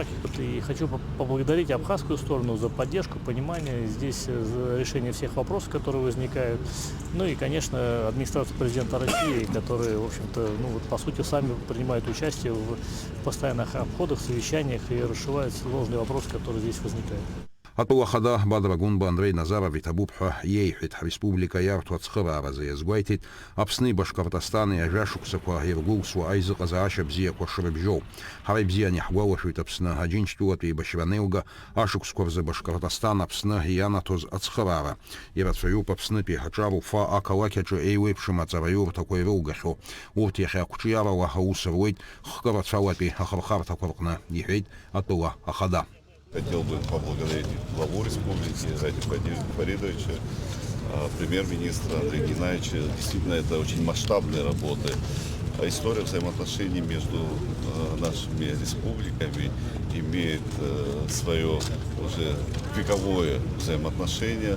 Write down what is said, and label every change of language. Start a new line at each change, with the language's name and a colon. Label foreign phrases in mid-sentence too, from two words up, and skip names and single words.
Russian: И хочу поблагодарить абхазскую сторону за поддержку, понимание здесь, за решение всех вопросов, которые возникают. Ну и, конечно, администрацию президента России, которые, в общем-то, по сути, сами принимают участие в постоянных обходах, совещаниях и расшивают сложные вопросы, которые здесь возникают.
Abkhazian: Атыла хада Бадрагунба Андрей Назаров итабупҳәа иеиҳәеит ҳреспублика иарҭо ацхырааразы иазгәеиҭеит Аԥсни Башкортостани ажәашықәсақәа иргәылсуа аизыҟазаашьа бзиақәа шрыбжьоу. Ҳара ибзианы иаҳгәалашәоит Аԥсны Аџьынџьтәылатәи еибашьраанеилга ашықәсқәа рзы Башкортостан Аԥсны ианаҭоз ацхыраара. Ирацәаҩуп Аԥснытәи ҳаҿаруфа ақалақь аҿы еиуеиԥшым аҵараиурҭақәа ирылгахьоу. Урҭ иахьа ақәҿиарала аус руеит хкы рацәалатәи ахырхарҭақәа рҟны, иҳәеит Атыла ахада.
Russian: Хотел бы поблагодарить главу республики Радия Фаридовича, премьер-министра Андрея Геннадьевича. Действительно, это очень масштабные работы. История взаимоотношений между нашими республиками имеет свое уже вековое взаимоотношение.